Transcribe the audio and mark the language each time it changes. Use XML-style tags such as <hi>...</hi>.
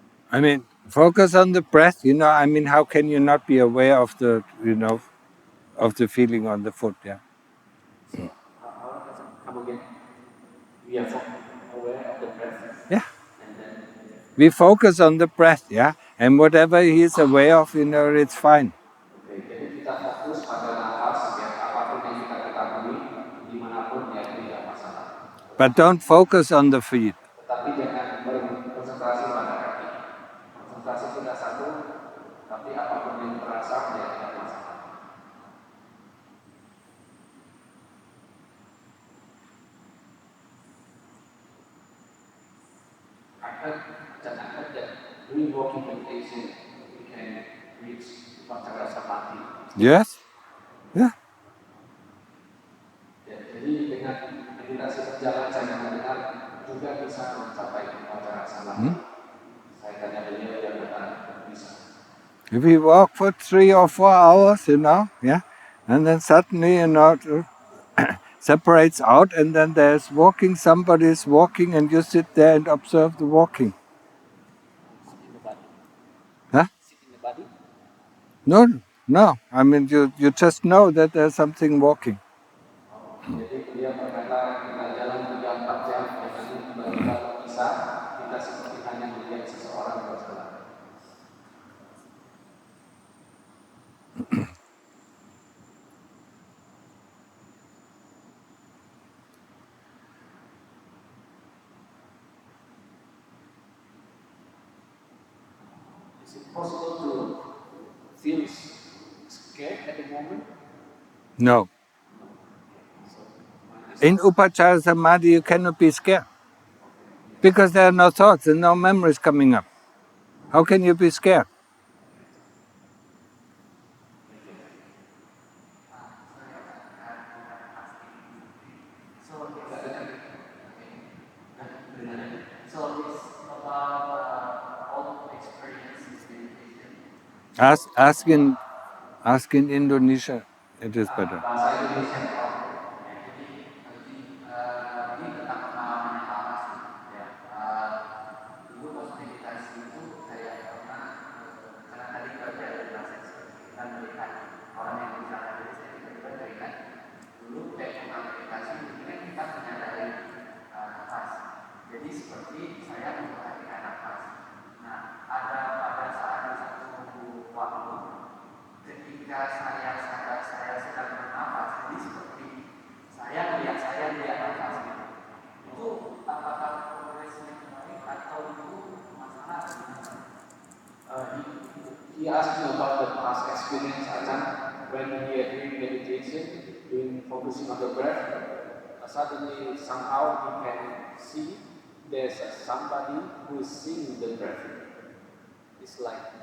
<en>I mean, focus on the breath. I mean, how can you not be aware of the, of the feeling on the foot? Yeah. So, come again. We are aware of the breath. Yeah. And then We focus on the breath, yeah, and whatever he is aware of, it's fine.</en> <id>Oke, jadi kita fokus pada nafas ya, apapun yang kita ketahui, dimanapun ya tidak masalah.</id> <en>But don't focus on the feet.</en> <id>Tetapi jangan berkonsentrasi pada kaki. Konsentrasi kita satu, tapi apapun yang terasa ya tidak masalah. Jangan ada</id> <en>doing walking meditation, we can reach Upacara Samadhi. Yes. Yeah.</en> <id>Ya, jadi dengan meditasi berjalan saya mendengar juga bisa mencapai Upacara Samadhi. Saya tanya beliau yang benar bisa.</id> <en>If we walk for 3 or 4 hours, yeah, and then suddenly, separates out, and then there's walking, somebody is walking, and you sit there and observe the walking. Sit in the body. Huh? Sit in the body. No. I mean, you just know that there's something walking.</en> <id>Jadi dia berkata kita jalan 3-4 jam dengan tiba-tiba bisa kita seperti hanya melihat seseorang berjalan.</id> <en>Is it possible to feel scared at the moment? No. In Upacara Samadhi, you cannot be scared. Because there are no thoughts and no memories coming up. How can you be scared? So it's about all experiences meditation. Ask in Indonesia. It is better.</en> <id>Bahasa Indonesia. Jadi ini tentang pengalaman yang lama sih. Ya, dulu pas meditasi itu saya pernah karena tadi kerja di bahasa kita melihat orang yang bicara jadi saya tiba-tiba teringat dulu pernah meditasi mungkin kita menyadari nafas. Jadi seperti saya memperhatikan nafas. Nah, ada pada saat satu waktu ketika saya sadar saya sedang bernafas, jadi seperti saya melihat nafas gitu. Itu apakah progresnya kembali atau itu masalah?</id> <en>He asked me about the past experience Ajahn when he had doing meditation, doing focusing on the breath. Suddenly somehow he can see there's somebody who is seeing the breath. It's like</en>